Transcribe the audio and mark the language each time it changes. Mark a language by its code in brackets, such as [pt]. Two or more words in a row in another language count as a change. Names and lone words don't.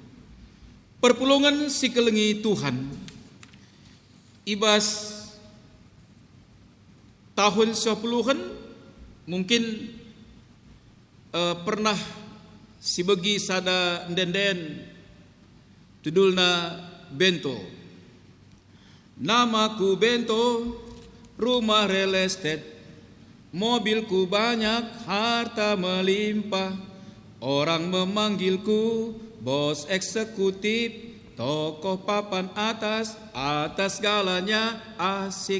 [btx] Perpulungan si kelengi Tuhan ibas tahun 10-an [id] mungkin pernah [btx] si begi sada denden judulna Bento. [id] Namaku Bento, rumah real estate, mobilku banyak, harta melimpah, orang memanggilku bos eksekutif, tokoh papan atas galanya asik.